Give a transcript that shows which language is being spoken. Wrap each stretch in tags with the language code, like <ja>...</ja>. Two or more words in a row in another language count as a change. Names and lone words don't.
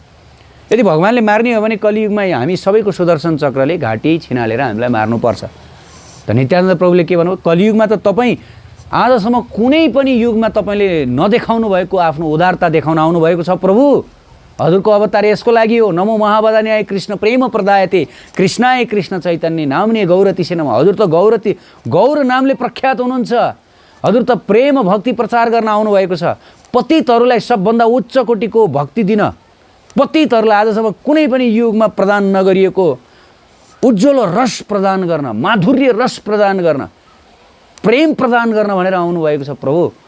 <ne>यदि भगवानले मार्ने हो भने कलियुगमा हामी सबैको सुदर्शन चक्रले घाँटी छिनालेर हामीलाई मार्नुपर्छ। त नित्यानन्द प्रभुले के भन्नुभयो? कलियुगमा त तपाईँ आजसम्म कुनै पनि युगमा तपाईँले नदेखाउनु भएको आफ्नो उदारता देखाउन आउनुभएको छ प्रभु। हजुरको अवतार यसको लागि हो।</ne> <sa>नमो महावदान्याय कृष्ण प्रेम प्रदायते कृष्णाय कृष्ण चैतन्य नाम्ने गौरती से नमः।</sa> <ne>हजुर त गौर नामले प्रख्यात हुनुहुन्छ। हजुर त प्रेम भक्ति प्रचार गर्न आउनुभएको छ। पतितहरूलाई सबभन्दा उच्च कोटिको भक्ति दिन, पतितहरूलाई आजसम्म कुनै पनि युगमा प्रदान नगरिएको उज्जवल रस प्रदान गर्न, माधुर्य रस प्रदान गर्न, प्रेम प्रदान गर्न भनेर आउनुभएको छ प्रभु।</ne>